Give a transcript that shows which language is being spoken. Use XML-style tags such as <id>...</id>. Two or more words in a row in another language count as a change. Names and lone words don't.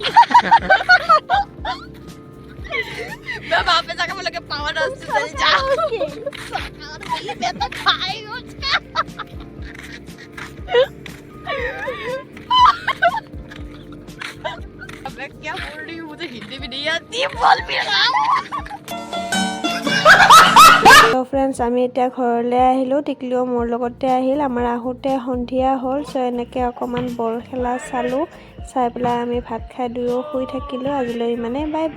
<hi>मैं वहाँ पे जाकर बोलूँगा पावर हाउस से चल जाओ। सरकार मेरी, मैं तो खाएगा उसका। मैं क्या बोल रही हूँ, मुझे हिंदी भी नहीं आती, बोल भी रहा हूँ।</hi> <as>তো ফ্ৰেণ্ডছ, আমি এতিয়া ঘৰলৈ আহিলোঁ। টিকলিও মোৰ লগতে আহিল। আমাৰ আহোঁতে সন্ধিয়া হ'ল। চ' এনেকৈ অকণমান বল খেলা চালোঁ। চাই পেলাই আমি ভাত খাই দুয়ো শুই থাকিলোঁ। আজিলৈ ইমানে,</as> <en>bye bye.</en>